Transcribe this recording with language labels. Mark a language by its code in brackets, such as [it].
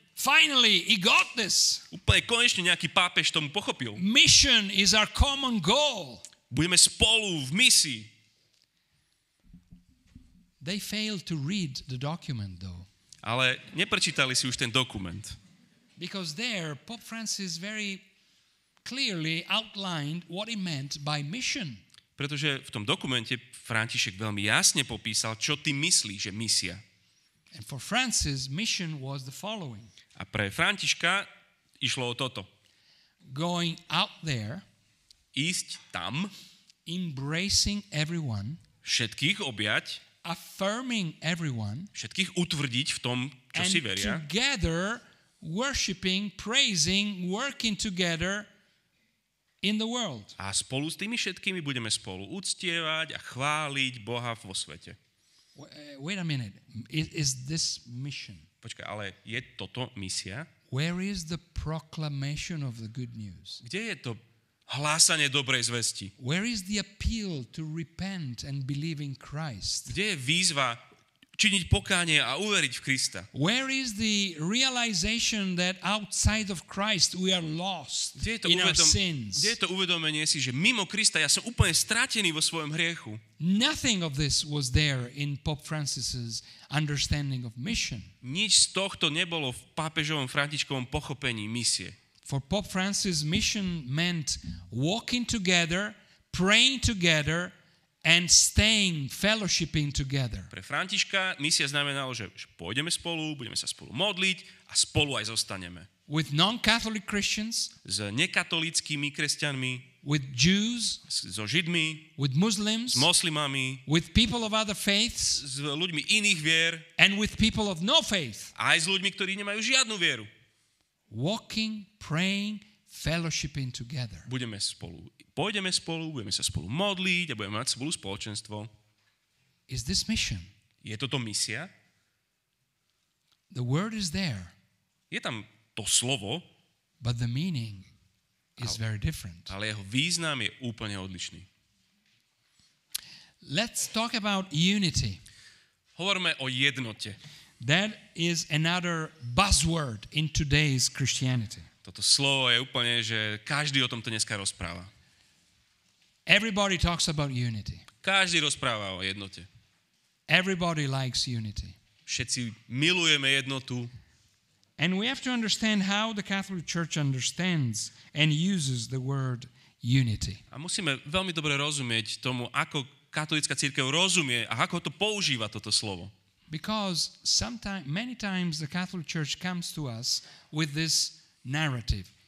[en] Finally, he got this. [sk] Úplne konečne nejaký pápež tomu pochopil. [en] Mission is our common goal. [sk] Budeme spolu v misii. [en] They failed to read the document, though. [sk] Ale neprečítali si už ten dokument. [en] Because there, Pope Francis very clearly outlined what he meant by mission. [sk] Pretože v tom dokumente František veľmi jasne popísal, čo ty myslíš, že misia. [en] And for Francis, mission was the following. [sk] A pre Františka išlo o toto. [en] Going out there, [sk] ísť tam, [en] embracing everyone, [sk] všetkých objať, [en] affirming everyone, [sk] všetkých utvrdiť v tom, čo si veria. [en] And together worshiping, praising, working together in the world. [sk] A spolu s tými všetkými budeme spolu uctievať a chváliť Boha vo svete. [en] Wait a minute. Is this mission? [sk] Počkaj, ale je toto misia? [en] Where is the proclamation of the good news? [sk] Kde je to hlásanie dobrej zvesti? [en] Where is the appeal to repent and believe in Christ? [sk] Kde je výzva činiť pokánie a uveriť v Krista? [en] Where is the realization that outside of Christ we are lost in our sins? [sk] Kde je to uvedomenie si, že mimo Krista ja som úplne stratený vo svojom hriechu? [en] Nothing of this was there in Pope Francis's understanding of mission. [sk] Nič z tohto nebolo v pápežovom Františkovom pochopení misie. [en] For Pope Francis, mission meant walking together, praying together, and staying, fellowshipping together. [sk] Pre Františka misia znamenalo, že pôjdeme spolu, budeme sa spolu modliť a spolu aj zostaneme. [en] With non-Catholic Christians, [sk] s nekatolíckymi kresťanmi, [en] with Jews, [sk] so Židmi, [en] with Muslims, [sk] s moslimami, [en] with people of other faiths, [sk] s ľuďmi iných vier, [en] and with people of no faith. [sk] Aj s ľuďmi, ktorí nemajú žiadnu vieru. [en] Walking, praying, fellowshipping together. [sk] Pôjdeme spolu, budeme sa spolu modliť a budeme mať spolu spoločenstvo. [en] Is this mission? [sk] Je toto misia? [en] The word is there. [sk] Je tam to slovo, [en] but the meaning is very different. [sk] Ale jeho význam je úplne odlišný. [en] let's talk about unity. [sk] Hovorme o jednote. [en] That is another buzzword in today's Christianity. [sk] Toto slovo je úplne, že každý o tomto dneska rozpráva. [en] Everybody talks about unity. [sk] Každý rozpráva o jednote. [en] Everybody likes unity. [sk] Všetci milujeme jednotu. [en] And we have to understand how the Catholic Church understands and uses the word unity. [sk] A musíme veľmi dobre rozumieť tomu, ako katolícka cirkev rozumie a ako to používa toto slovo. [en] Because many times the Catholic Church comes to us with this narrative.